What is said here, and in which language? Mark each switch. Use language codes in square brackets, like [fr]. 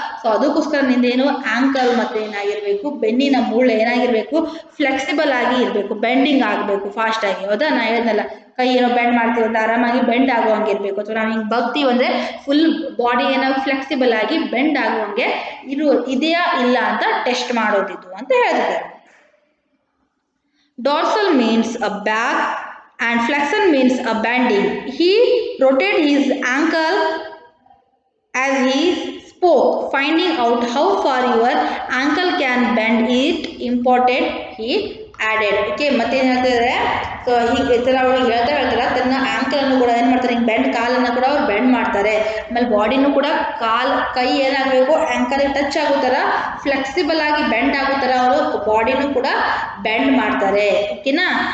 [kn] So ಅದಕ್ಕೋಸ್ಕರ ನಿಂದೇನು ankle ಮತ್ತು ಏನಾಗಿರಬೇಕು, ಬೆನ್ನಿನ ಮೂಳೆ ಏನಾಗಿರಬೇಕು, ಫ್ಲೆಕ್ಸಿಬಲ್ ಆಗಿ ಇರಬೇಕು, ಬೆಂಡಿಂಗ್ ಆಗಬೇಕು ಫಾಸ್ಟಾಗಿ. ಹೌದಾ? ನಾ ಹೇಳಿದ್ನಲ್ಲ, ಕೈ ಏನೋ ಬೆಂಡ್ ಮಾಡ್ತೀವಿ ಅಂತ ಆರಾಮಾಗಿ ಬೆಂಡ್ ಆಗುವಂಗೆ ಇರಬೇಕು, ಅಥವಾ ನಾವು ಹಿಂಗೆ ಬಗ್ತೀವಿ ಅಂದರೆ ಫುಲ್ ಬಾಡಿ ಏನೋ ಫ್ಲೆಕ್ಸಿಬಲ್ ಆಗಿ ಬೆಂಡ್ ಆಗುವಂಗೆ ಇದೆಯಾ ಇಲ್ಲ ಅಂತ ಟೆಸ್ಟ್ ಮಾಡೋದಿದ್ದು ಅಂತ ಹೇಳ್ತಿದ್ದಾರೆ. [en] Dorsal means a back and flexion means a bending. He rotated his ankle as he spoke, finding out how far your ankle can bend it important, he added. [kn] Okay, ಮತ್ತೇನು ಹೇಳ್ತಿದ್ದಾರೆ, so ಹೀಗೆ ಈ ಥರ ಅವ್ರಿಗೆ ಹೇಳ್ತಾರೆ, ತನ್ನ ಆ್ಯಂಕಲನ್ನು ಕೂಡ ಏನು ಮಾಡ್ತಾರೆ, ಹಿಂಗೆ ಬೆಂಡ್, ಕಾಲನ್ನು ಕೂಡ ಅವ್ರು ಬೆಂಡ್ ಮಾಡ್ತಾರೆ. ಆಮೇಲೆ ಬಾಡಿನೂ ಕೂಡ ಕೈ ಏನಾಗಬೇಕು, ಆ್ಯಂಕಲಿಗೆ ಟಚ್ ಆಗೋ ಥರ ಫ್ಲೆಕ್ಸಿಬಲ್ ಆಗಿ ಬೆಂಡ್ ಆಗೋ ಥರ ಅವರು ಬಾಡಿನೂ ಕೂಡ ಬೆಂಡ್ ಮಾಡ್ತಾರೆ. ಓಕೆನಾ?